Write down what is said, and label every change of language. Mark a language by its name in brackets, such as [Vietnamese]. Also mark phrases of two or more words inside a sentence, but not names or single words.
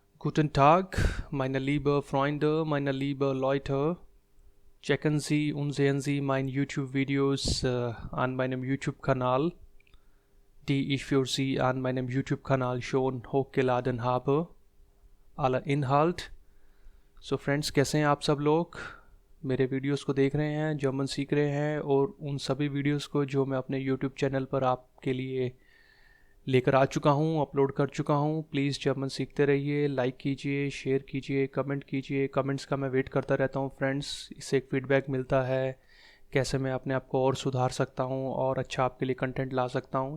[German] Guten Tag, meine liebe Freunde, meine liebe Leute. Checken Sie und sehen Sie meine YouTube-Videos an meinem YouTube-Kanal, die ich für Sie an meinem YouTube-Kanal schon hochgeladen habe. Aller Inhalt. [English] So friends, [Hindi] कैसे हैं आप सब लोग? मेरे वीडियोस को देख रहे हैं, जर्मन सीख रहे हैं और उन सभी वीडियोस को जो मैं अपने यूट्यूब चैनल पर आपके लिए लेकर आ चुका हूँ, अपलोड कर चुका हूँ। प्लीज़ जर्मन सीखते रहिए, लाइक कीजिए, शेयर कीजिए, कमेंट कीजिए। कमेंट्स का मैं वेट करता रहता हूँ फ्रेंड्स, इससे एक फ़ीडबैक मिलता है कैसे मैं अपने आप को और सुधार सकता हूँ और अच्छा आपके लिए कंटेंट ला सकता हूँ।